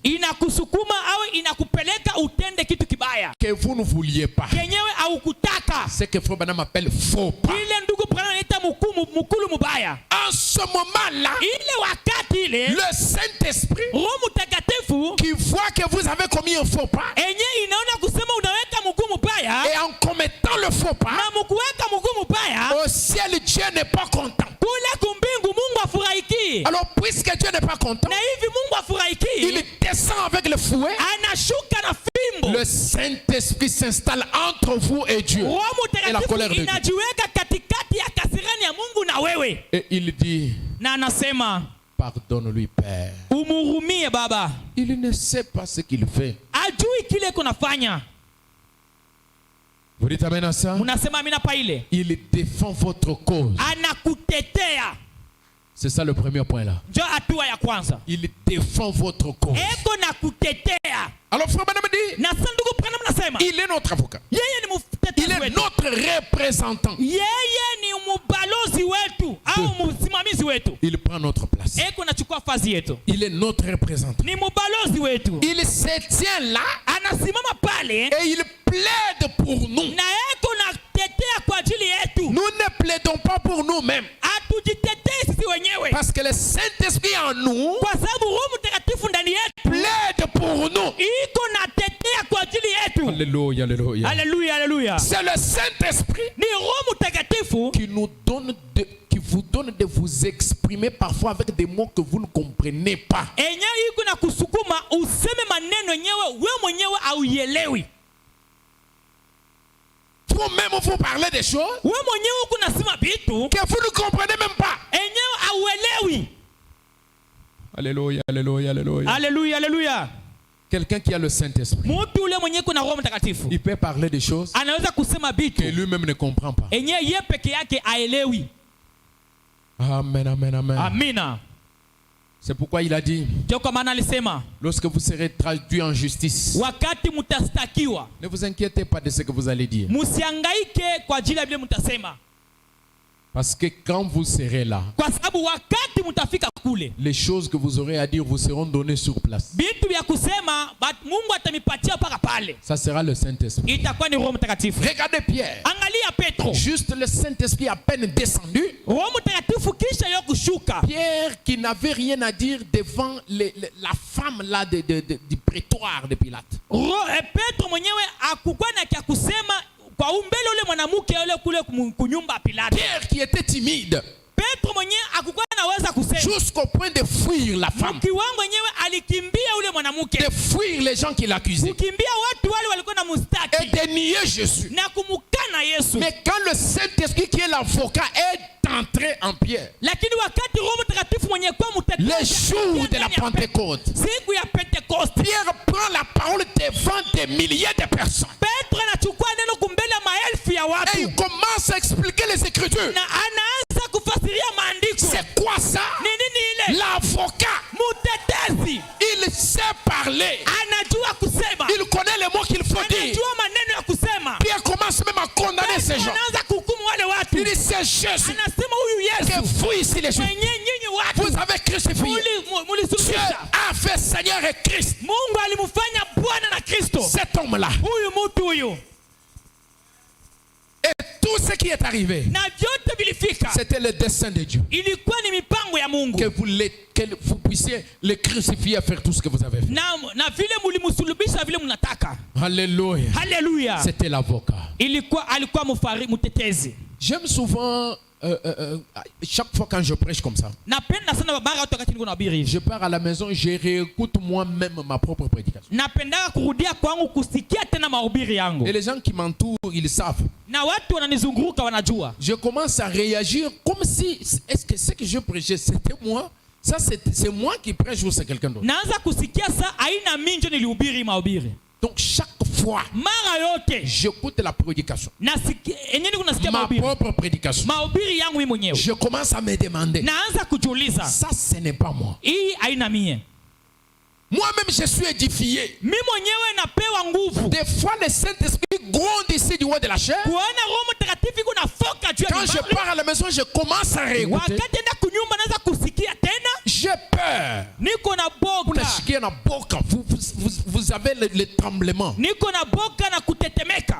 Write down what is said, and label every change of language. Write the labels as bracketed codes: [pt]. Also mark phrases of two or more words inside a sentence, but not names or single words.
[sw] inakusukuma au inakupeleka utende kitu kibaya [fr] que vous ne vouliez pas. [sw] kenyewe haukutaka. [fr] C'est que Frère Branham appelle faux pas. [sw] Ile ndugu Branham anaita mukulu mubaya. [fr] En ce moment-là, [sw] Ile wakati ile [fr] le Saint-Esprit [sw] Roho Mtakatifu [fr] qui voit que vous avez commis un faux pas, [sw] enye inaona kusema unaweka mguu mubaya [fr] et en commettant le faux pas, [sw] na mkuweka mguu mubaya [fr] au ciel, Dieu n'est pas content. [sw] kule kumbingu Mungu afurahiki. [fr] Alors, puisque Dieu n'est pas content, [sw] Na hivi Mungu afurahiki, [fr] il descend avec le fouet. [sw] anashuka na fimbo. [fr] Le Saint-Esprit s'installe entre vous et Dieu [sw] Roho [fr] et la colère [sw] Mtakatifu [fr] de Dieu. [sw] inajiweka katikati ya kasirani ya Mungu na wewe. [fr] Et il dit, [sw] Na anasema [fr] pardonne-lui, Père. [sw] umhurumie Baba. [fr] Il ne sait pas ce qu'il fait. [sw] Ajui kile kunafanya. [fr] Vous dites amen à ça? [sw] Unasema amina pa ile. [fr] Il défend votre cause. [sw] Anakutetea. [fr] C'est ça le premier point là. [sw] Ndio hatua ya kwanza. [fr] Il défend votre cause. [sw] Eko na kutetea. [fr] Alors Frère Branham dit, [sw] Na sasa ndugu Branham nasema [fr] il est notre avocat. [sw] yeye ni [fr] Il [sw] mtetezi [fr] est [sw] wetu. [fr] notre représentant. [sw] Yeye ni mbalozi wetu au msimamizi wetu. [fr] Il prend notre place. [sw] Eko nachukua fazi yetu. [fr] Il est notre représentant. [sw] Ni mbalozi wetu. [fr] Il se tient là [sw] Anasimama pale [fr] et il plaide pour nous. [sw] na eko na tetea kwa ajili yetu. [fr] Nous ne plaidons pas pour nous-mêmes. [sw] Hatujitetei sisi wenyewe. [fr] Parce que le Saint-Esprit en nous [sw] Kwa sababu Roho Mtakatifu ndani yetu [fr] plaide pour nous. [sw] iko na tetea kwa ajili yetu. [fr] Alléluia, alléluia. [sw] Haleluya, haleluya. [fr] C'est le Saint-Esprit [sw] Ni Roho Mtakatifu [fr] qui vous donne de vous exprimer parfois avec des mots que vous ne comprenez pas. [sw] enyewe iko na kusukuma useme maneno yenyewe wewe mwenyewe auielewi. [fr] Vous-même vous parlez des choses [sw] Wewe mwenyewe uko nasema vitu [fr] que vous ne comprenez même pas. [sw] enyewe auelewi. [fr] Alléluia, alléluia, alléluia. [sw] Haleluya, haleluya. [fr] Quelqu'un qui a le Saint-Esprit, [sw] Mtu ule mwenyewe kuna Roho Mtakatifu [fr] il peut parler des choses [sw] anaweza kusema [fr] que [sw] vitu [fr] lui-même ne comprend pas. [sw] enyewe yeye peke yake aelewi. [fr] Amen, amen, amen. [sw] Amina. [fr] C'est pourquoi il a dit, [sw] Ndio kwa maana alisema [fr] lorsque vous serez traduit en justice, [sw] wakati mtastakiwa [fr] ne vous inquiétez pas de ce que vous allez dire. [sw] msihangaike kwa ajili ya vile mtasema, [fr] Parce que quand vous serez là, [sw] kwa sababu wakati mtafika kule [fr] les choses que vous aurez à dire vous seront données sur place. [sw] vitu vya kusema Mungu atamipatia paka pale, [fr] Ça sera le Saint-Esprit. [sw] itakuwa ni Roho Mtakatifu. [fr] Regardez Pierre. [sw] Angalia Petro, [fr] Juste le Saint-Esprit à peine descendu. [sw] Roho Mtakatifu kisha yo kushuka. [fr] Pierre qui n'avait rien à dire devant la femme là du prétoire de Pilate. [sw] Petro mwenyewe hakukuwa na kia kusema kwa umbele ule mwanamke yule kule kunyumba ya Pilato. [fr] Pierre qui était timide. [sw] Petro mwenyewe hakukuwa anaweza kusema [fr] Jusqu'au point de fuir la femme. [sw] kiwango mwenyewe alikimbia ule mwanamke, [fr] De fuir les gens qui l'accusaient. [sw] kukimbia watu wale walikuwa na [fr] Et [sw] mustaki [fr] de nier Jésus. [sw] na kumukana Yesu. [fr] Mais quand le Saint-Esprit qui est l'avocat est entré en Pierre, [sw] Lakini wakati Roho Mtakatifu mwenye kwa [fr] le jour de la Pentecôte, [sw] siku ya Pentekoste, Pentecoste. [fr] Pierre prend la parole devant des milliers de personnes. [sw] Petro anachukua neno kumbele ya maelfu ya [fr] Et [sw] watu. [fr] il commence à expliquer les Écritures. [sw] Na anaanza kufasiria maandiko. [fr] C'est quoi ça? [sw] Ni nini ile? [fr] L'avocat. [sw] Mutetezi. [fr] Il sait parler. [sw] Anajua kusema. [fr] Il connaît les mots qu'il faut dire. [sw] Anajua maneno ya kusema. [fr] Pierre commence même à condamner ces gens. [sw] Anaanza kuhukumu wale watu. [fr] Il dit c'est Jésus [sw] Anasema huyu [fr] que [sw] Yesu. [fr] vous ici les Juifs. [sw] Mwenye nyinyi watu. [fr] Vous avez crucifié. Dieu [sw] Mulisuluhisha. [fr] a fait Seigneur et Christ. [sw] Mungu alimfanya Bwana na Kristo. [fr] Cet homme-là. [sw] Huyu mtu huyu. [fr] Et tout ce qui est arrivé, [sw] Na vyote vilifika. [fr] c'était le dessein de Dieu. [sw] Ilikuwa ni mipango ya Mungu. [fr] Que vous puissiez le crucifier et faire tout ce que vous avez fait. [sw] Na vile mulimusulubisha vile mnataka. [fr] Alléluia. [sw] Haleluya. [fr] C'était l'avocat. [sw] Alikuwa mutetezi. [fr] J'aime souvent, chaque fois quand je prêche comme ça, [sw] Napenda sana mara watu wakati niko nahubiri. [fr] je pars à la maison, je réécoute moi-même ma propre prédication. [sw] Napenda kurudia kwangu kusikia tena mahubiri yangu. [fr] Et les gens qui m'entourent, ils savent. [sw] Na watu wananizunguruka wanajua. [fr] Je commence à réagir comme si, est-ce que ce que je prêchais, c'était moi? Ça, c'est moi qui prêche ou c'est quelqu'un d'autre? [sw] Naanza kusikia sa aina minjo nilihubiri mahubiri. [fr] Donc chaque fois, [sw] Mara yote [fr] j'écoute la prédication, [sw] nasikia ma mahubiri. [fr] propre prédication. [sw] Mahubiri yangu mimi mwenyewe. [fr] Je commence à me demander, [sw] Naanza kujiuliza. [fr] ça ce n'est pas moi. [sw] Hii aina mie. [fr] Moi-même, je suis édifié. [sw] Mimi mwenyewe napewa nguvu. [fr] Des fois, le Saint-Esprit gronde ici du haut de la chair. [sw] Kuona Roho Mtakatifu kuna foka juu ya [fr] Quand je [sw] mibali. [fr] pars à la maison, je commence à réécouter. [sw] Wakati enda kunyumba naanza kusikia tena. [fr] J'ai peur. [sw] Niko na boka. [fr] Vous avez le tremblement. [sw] Niko na boka na kutetemeka.